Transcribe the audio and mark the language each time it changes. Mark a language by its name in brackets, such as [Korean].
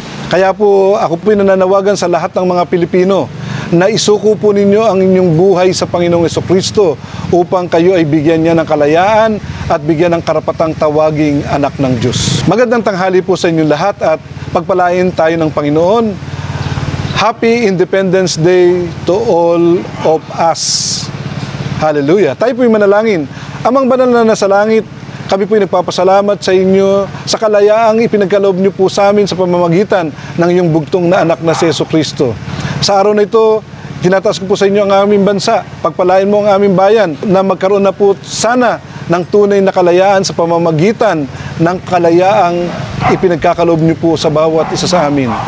[Filipino] Kaya po ako po nananawagan sa lahat ng mga Pilipino na isuko po ninyo ang inyong buhay sa Panginoong Hesukristo upang kayo ay bigyan niya ng kalayaan at bigyan ng karapatang tawaging anak ng Diyos. Magandang tanghali po sa inyong lahat at pagpalain tayo ng Panginoon. [English] Happy Independence Day to all of us. [Filipino] Hallelujah. Tayo po'y manalangin. Amang banal na nasa langit, kami po'y nagpapasalamat sa inyo sa kalayaang ipinagkaloob niyo po sa amin sa pamamagitan ng iyong bugtong na anak na si Hesukristo. Sa araw na ito, tinataas ko po sa inyo ang aming bansa. Pagpalain mo ang aming bayan na magkaroon na po sana ng tunay na kalayaan sa pamamagitan ng kalayaang ipinagkakaloob niyo po sa bawat isa sa amin.